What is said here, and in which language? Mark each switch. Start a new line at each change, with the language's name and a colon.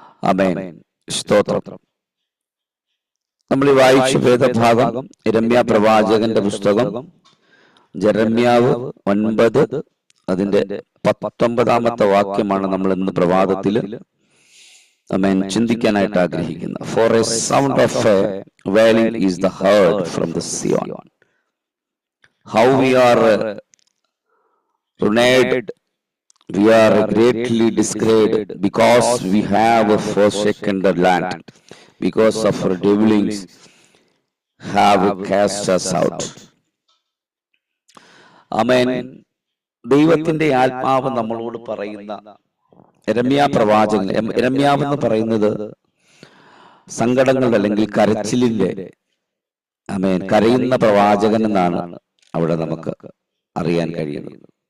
Malayalam: ആമേൻ. സ്തോത്രം. നമ്മൾ ഈ വായിച്ച വേദഭാഗം യിരെമ്യാ പ്രവാചകന്റെ പുസ്തകം ജെറമ്യാവ് 9 അതിന്റെ 19ാമത്തെ വാക്യമാണ് നമ്മൾ ഇന്ന് പ്രഭാതത്തിൽ ആമേൻ ചിന്തിക്കാനായിട്ട് ആഗ്രഹിക്കുന്നത്.
English: For a sound of a wailing is the heard from the Sion. How we are ruined, we are greatly disgraced, because we have forsaken the land, because of our devilings have cast us out.
Malayalam: ആമേൻ. ദൈവത്തിന്റെ ആത്മാവ് നമ്മളോട് പറയുന്ന യിരെമ്യാ പ്രവാചകൻ, യിരെമ്യാവ് എന്ന് പറയുന്നത് സങ്കടങ്ങളുടെ അല്ലെങ്കിൽ കരച്ചിലിന്റെ ആമേൻ കരയുന്ന പ്രവാചകൻ എന്നാണ് അവിടെ നമുക്ക് അറിയാൻ കഴിയുന്നത്.